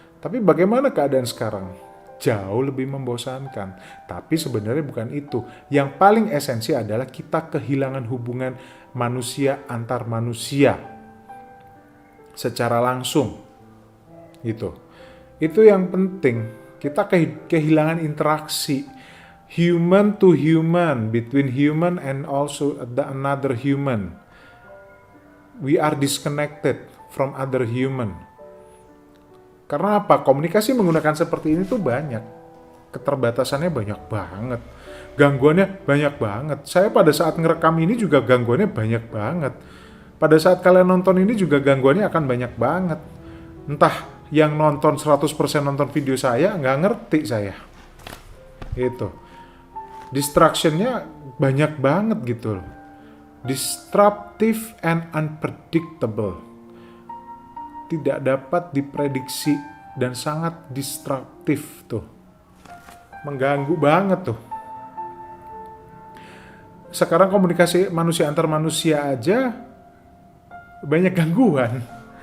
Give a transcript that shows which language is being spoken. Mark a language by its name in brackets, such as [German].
[Indonesian] Tapi bagaimana keadaan sekarang? Jauh lebih membosankan. Tapi sebenarnya bukan itu. Yang paling esensi adalah kita kehilangan hubungan manusia antar manusia secara langsung. Gitu. Itu yang penting. Kita kehilangan interaksi [English] human to human, between human and also another human. We are disconnected from other human. [Indonesian] Karena apa? Komunikasi menggunakan seperti ini tuh banyak. Keterbatasannya banyak banget. Gangguannya banyak banget. Saya pada saat ngerekam ini juga gangguannya banyak banget. Pada saat kalian nonton ini juga gangguannya akan banyak banget. Entah yang nonton 100% nonton video saya, nggak ngerti saya. Itu. Distraction-nya banyak banget gitu loh. [English] Disruptive and unpredictable. [Indonesian] Tidak dapat diprediksi dan sangat disruptif tuh. Mengganggu banget tuh. Sekarang komunikasi manusia antar manusia aja banyak gangguan.